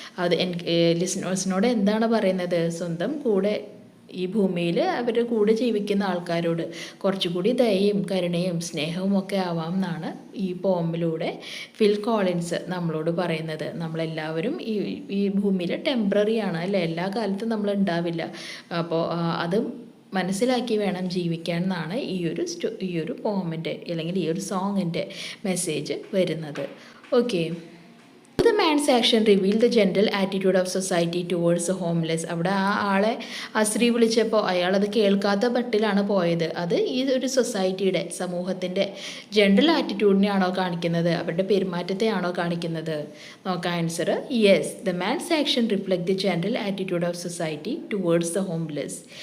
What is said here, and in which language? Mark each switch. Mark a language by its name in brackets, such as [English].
[Malayalam] അത് ലിസണേഴ്സിനോട് എന്താണ് പറയുന്നത്? സ്വന്തം കൂടെ ഈ ഭൂമിയിൽ അവരുടെ കൂടെ ജീവിക്കുന്ന ആൾക്കാരോട് കുറച്ചുകൂടി ദയയും കരുണയും സ്നേഹവും ഒക്കെ ആവാം എന്നാണ് ഈ പോമിലൂടെ ഫിൽ കോളിൻസ് നമ്മളോട് പറയുന്നത്. നമ്മളെല്ലാവരും ഈ ഭൂമിയിൽ ടെമ്പററി ആണ് അല്ലേ, എല്ലാ കാലത്തും നമ്മൾ ഉണ്ടാവില്ല. അപ്പോൾ അത് മനസ്സിലാക്കി വേണം ജീവിക്കാൻ എന്നാണ് ഈ ഒരു പോമിൻ്റെ അല്ലെങ്കിൽ ഈ ഒരു സോങ്ങിൻ്റെ മെസ്സേജ് വരുന്നത്. Okay, [English] The man's action revealed the general attitude of society towards the homeless. [Malayalam] അവിടെ ആളെ സ്ത്രീ വിളിച്ചപ്പോൾ അയാളത് കേൾക്കാത്ത പട്ടിലാണ് പോയത്. അത് ഈ ഒരു സൊസൈറ്റിയുടെ സമൂഹത്തിൻ്റെ ജനറൽ ആറ്റിറ്റ്യൂഡിനെയാണോ കാണിക്കുന്നത്, അവരുടെ പെരുമാറ്റത്തെയാണോ കാണിക്കുന്നത്? നോക്കാം answer. [English] Yes, the man's action reflect the general attitude of society towards the homeless.